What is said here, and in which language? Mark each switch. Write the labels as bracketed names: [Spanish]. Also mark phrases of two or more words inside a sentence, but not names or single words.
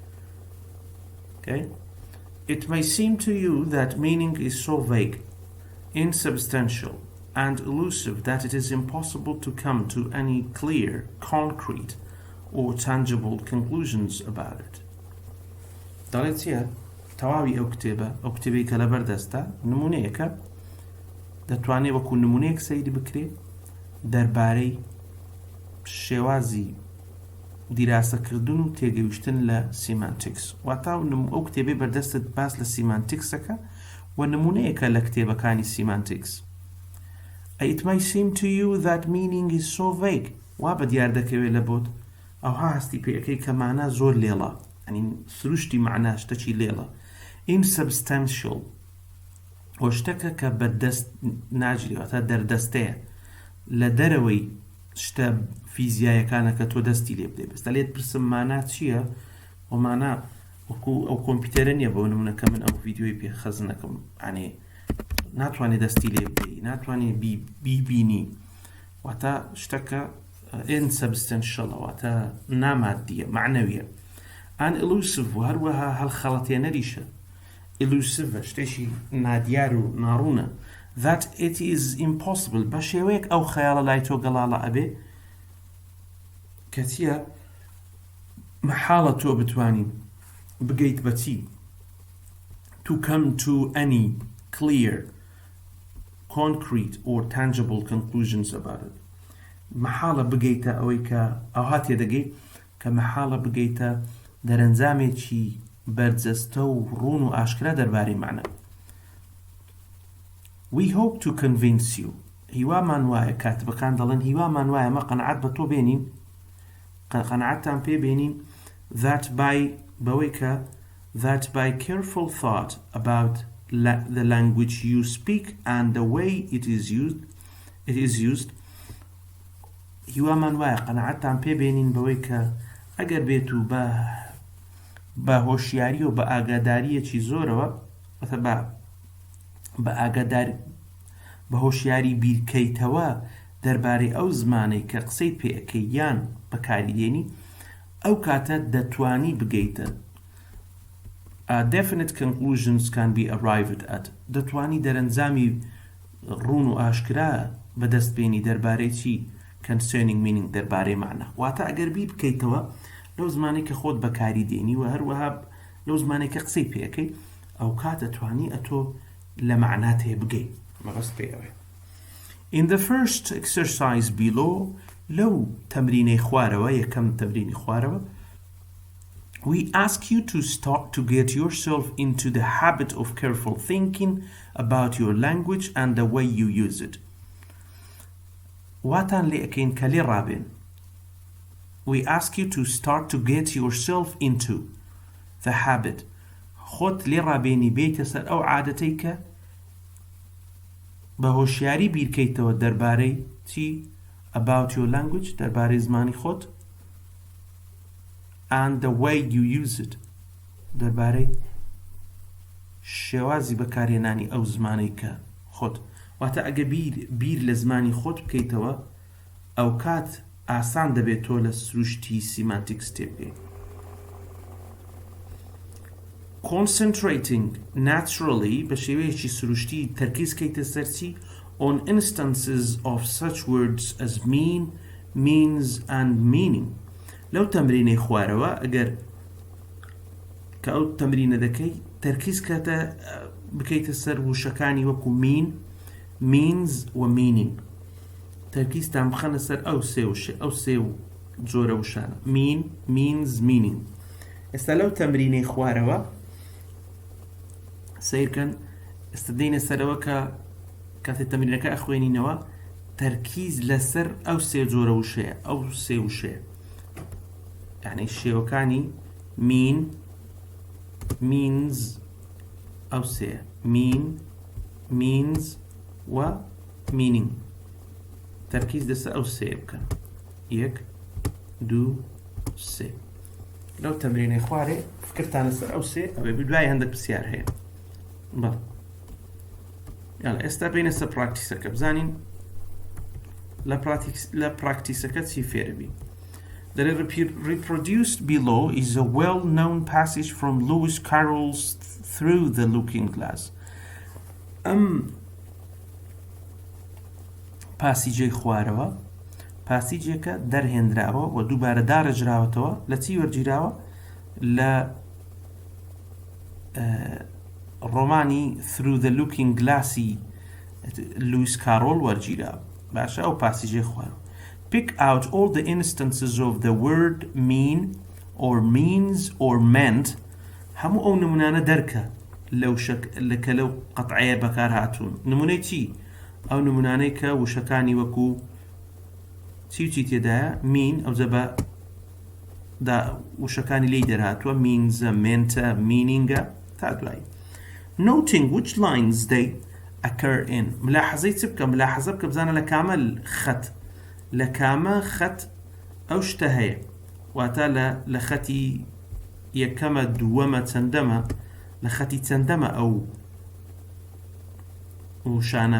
[English] Okay, it may seem to you that meaning is so vague, insubstantial, and elusive that it is impossible to come to any clear, concrete, or tangible conclusions about it. [Central Kurdish] دەڵێت چیە؟ تەواوی ئەو کتێبەی کە لەبەر دەستە نمونەیەکە دەتوانێت وەکو نمونەیەک سەیری بکرێت دەربارەی شێوازی دیراسەکردن و تێگەیشتن لە سیمانتیکس. واتە ئەو کتێبەی بەردەستت باس لە سیمانتیکسەکە و نمونەیەکە لە کتێبەکانی سیمانتیکس. [English] It may seem to you that meaning is so vague. [Central Kurdish] وا بە دیار دەکەوێت لە بۆت ئەوها هەستی پێەکەی کە مانە زۆر لێڵە، یعنی سروشتی معناش شتێکی لێڵە. Insubstantial و شتێکە کە بەدەست ناگیری، واتە دەردەستەیە لە دەرەوەی شتە فیزیایەکانە کە تۆ دەستی لێ بدەیت. بەس دەڵێت پرسم مانا چییە؟ و مانا وەکو ئەو کۆمپیوتەرە نییە بۆ نمونەکە من ئەو ڤیدیۆی پێخەز نەکەم، یعنی ناتوانێت دەستی لێ بدەیت، ناتوانێت بیبینی، واتە شتەکە insubstantial، واتە نامادیە، معنەویە. [English] and elusive [Central Kurdish] و هەروەها هەڵخەڵەتێنەریشە. elusive شتێکی نادیار و ناڕوونە. [English] that it is impossible [Central Kurdish] بە شێوەیەک ئەو خەیاڵە لای تۆ گەڵاڵە ئەبێ کە چیە مەحاڵە تۆ بتوانین بگەیت بەچی [English] to come to any clear, concrete or tangible conclusions about it. [Central Kurdish] مەحاڵە بگەیتە ئەوەی کە ئەوها تێدەگەیت کە مەحاڵە بگەیتە دەرەنجامێکی بەرجەستە و ڕوون و ئاشکرا دەربارەی معنە. [English] We hope to convince you. [Central Kurdish] هیوامان وایە، کاتبەکان دەڵێن هیوامان وایە ئەمە قەنەعەت بە تۆ بێنین، قەنەعەتتان پێ بێنین [English] that by careful thought about the language you speak and the way it is used, [Central Kurdish] هیوامان وایە قەنەعەتتان پێبێنین بەوەی کە ئەگەر بێت و بە هۆشیاری و بە ئاگاداریەکی زۆرەوە بە هۆشیاری بیرکەیتەوە دەربارەی ئەو زمانەی کە قسەی پێەکەی یان بەکاریدێنی ئەو کاتە دەتوانی بگەیتە [English] definite conclusions can be arrived at [Central Kurdish] دەتوانی دەرەنجامی ڕوون و ئاشکرا بەدەستبێنی دەربارەی چی [English] concerning meaning [Central Kurdish] دەربارەی معنە واتە ئەگەر بیر بکەیتەوە لەو زمانەی کە خۆت بەکاری دێنی و هەروەها لەو زمانەی کە قسەی پێەکەی ئەو کاتە توانی ئەتۆ لە معنات هەیە بگەیت مەبەست پێوێ. [English] In the first exercise below [Central Kurdish] لەو تەمرینەی خوارەوە یەکەم تەمرینی خوارەوە [English] we ask you to start to get yourself into the habit of careful thinking about your language and the way you use it. [Central Kurdish] واتان لێکەین کە لێ ڕابێن. [English] We ask you to start to get yourself into the habit. [Central Kurdish] خۆت لێ ڕابێنی بێتە سەر ئەو عادەتەی کە بە هۆشیاری بیرکەیتەوە دەربارەی چی [English] about your language [Central Kurdish] دەربارەی زمانی خۆت [English] and the way you use it [Central Kurdish] دەربارەی شێوازی بەکارهێنانی ئەو زمانەی کە خۆت واتە ئەگە بیر لە زمانی خۆت بکەیتەوە ئەو کات ئاسان دەبێت تۆ لە سروشتی سیمانتیکس تێبگەیت. [English] Concentrating naturally [Central Kurdish] بە شێوەیەکی سروشتی تەرکیز کەیتە سەرچی [English] on instances of such words as mean, means and meaning. [Central Kurdish] لەو تەمرینەی خوارەوە ئەگەر کە ئەو تەمرینە دەکەی تەرکیز بکەیتە سەر وشەکانی وەکو [English] mean, means [Central Kurdish] و meaning. تەرکیزتان بخەنە سەر ئەو سێ جۆرە وشانە [English] mean, means, meaning. [Central Kurdish] ئێستا لەو تەمرینەی خوارەوە سیرکەن ئێستا دێنە سەرەوە کە کاتێک تەمرینەکە ئەخوێنینەوە تەرکیز لەسەر ئەو سێ جۆرە وشەیە ئەو سێ وشەیە یعنی شێوەکانی [English] mean, means [Central Kurdish] ئەو سێ [English] mean, means [Central Kurdish] و meaning تەرکیز لەسەر ئەو سێ بکەن یەک دوو سێ لەو تەمرینەی خوارێ فکرتان لەسەر ئەو سێ ئەوێ دوای هەندێک پرسیار هەیە بەڵێ یاڵە ئێستا بینە سەر پراکتیسەکە بزانین لە پراکتیسەکە چی فێربی. [English] The reproduced below is a well-known passage from Lewis Carroll's Through the Looking Glass. [Central Kurdish] پاسیجەی خوارەوە پاسیجێکە دەرهێنراوە و دووبارە دارەژراوەتەوە لە چی وەرگیراوە لە ڕۆمانی Through the Looking Glassی لویس کارۆڵ وەرگیراوە باشە ئەو پاسیجەی خوارەوە. [English] Pick out all the instances of the word mean or means or meant [Central Kurdish] هەموو ئەو نمونانە دەرکە لەکە لەو قەتعەیە بەکار هاتوون نمونەی چی ئەو نمونانەی کە وشەکانی وەکو چی تێدایە mean ئەو زەبە وشەکانی لی دەرهاتووە [English] means meant meaning [Central Kurdish] تا دوایی. [English] Noting which lines they occur in [Central Kurdish] ملاحظەی چ بکە ملاحظە بکە بزانە لە کامە خەت لە کامە خەت ئەو شتە هەیە واتە لە خەتی یەکەمە دووەمە چەندەمە لە خەتی چەندەمە ئەو وشانە